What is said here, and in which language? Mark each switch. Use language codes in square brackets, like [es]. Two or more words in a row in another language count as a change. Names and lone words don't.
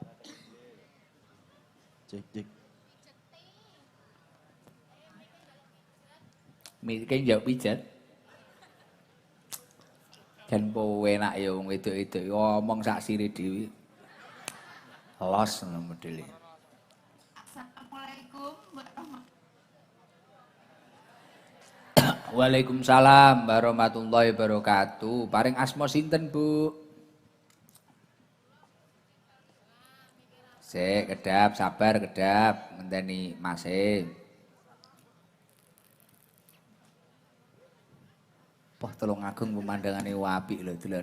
[jv] Cek. Mikir njauh pijet. Jan po enak ya wong wedok-wedok ngomong sak sire dhewe. Los ngono modele. [ar] السلام عليكم ورحمة الله وعليكم السلام ورحمة الله وبركاته. [jv] Paring asma sinten, Bu? Sik, kedap, sabar kedap, ngenteni Mase. Wah, Tulung Agung pemandangane apik lho, dolan.